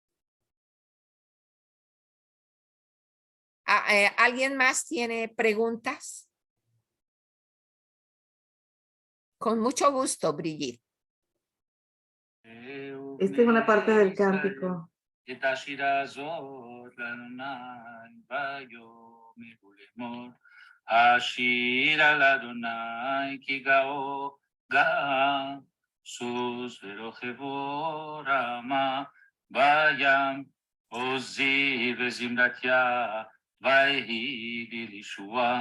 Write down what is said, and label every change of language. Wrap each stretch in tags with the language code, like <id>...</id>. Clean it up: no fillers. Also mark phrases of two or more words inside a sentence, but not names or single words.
<es>¿Alguien más tiene preguntas? Con mucho gusto, Brigitte. Esta es una parte del cántico.</es> <he>השיר על אדוני כי גאו גאה סוס ורוכבו רמה בים עוזי וזמרתיה ויהי לי לישועה</he>